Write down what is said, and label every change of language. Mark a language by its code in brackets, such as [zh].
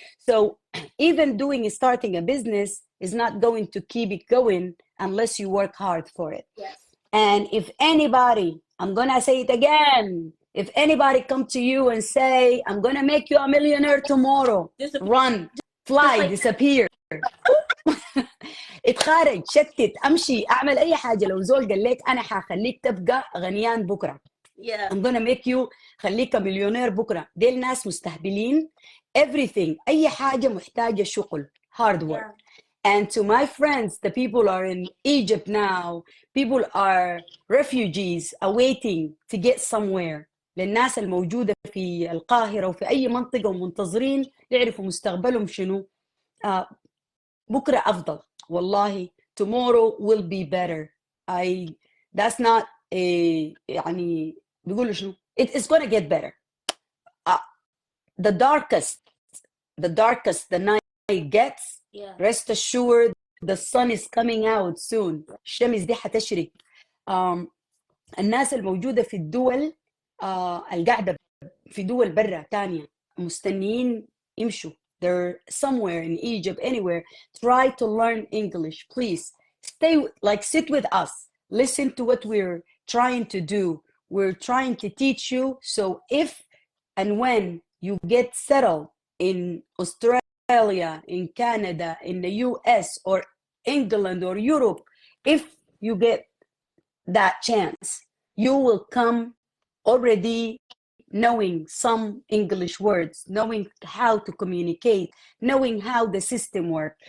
[en] So even starting a business is not going to keep it going unless you work hard for it. Yes. And if anybody, I'm gonna say it again, if anybody come to you and say, I'm gonna make you a millionaire tomorrow, run, fly, disappear. [ar] اتخارج، شتت، امشي، اعمل اي حاجه. لو زول قال لك انا حخليك تبقى غنيان بكره، [en] I'm gonna make you [ar] خليك مليونير بكره، دي الناس مستهبلين. [en] Everything، [ar] اي حاجه محتاجه شغل، [en] hard work. And to my friends, the people are in Egypt now, people are refugees awaiting to get somewhere. [ar] للناس الموجودة في القاهرة وفي أي منطقة ومنتظرين يعرفوا مستقبلهم شنو. بكرة أفضل. والله [en] tomorrow will be better. That's not [ar] يعني بيقولوا شنو [en] it's gonna get better. uh, the darkest the night gets, Yeah. rest assured the sun is coming out soon. [ar] الشمس دي حتشرق. الناس الموجودة في الدول القاعدة في دول برا تانية مستنيين يمشوا. [en] They're somewhere in Egypt, anywhere. Try to learn English, please. Sit with us. Listen to what we're trying to do. We're trying to teach you. So if and when you get settled in Australia, in Canada, in the US, or England, or Europe, if you get that chance, you will come already knowing some English words, knowing how to communicate, knowing how the system works.